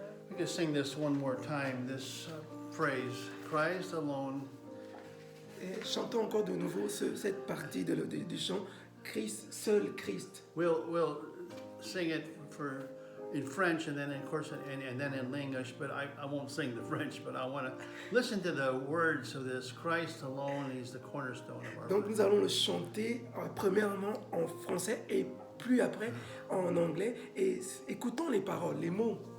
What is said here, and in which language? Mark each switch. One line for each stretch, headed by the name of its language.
English: We can sing this one more time, this phrase, Christ alone.
French: Et chantons encore de nouveau cette partie du chant, Christ, seul Christ.
English: We'll sing it in French and then of course and then in English, but I won't sing the French, but I want to listen to the words of this. Christ alone, He's the cornerstone of our
French: Donc
English: life.
French: nous allons le chanter premièrement en français et plus après en anglais. Et écoutons les paroles, les mots.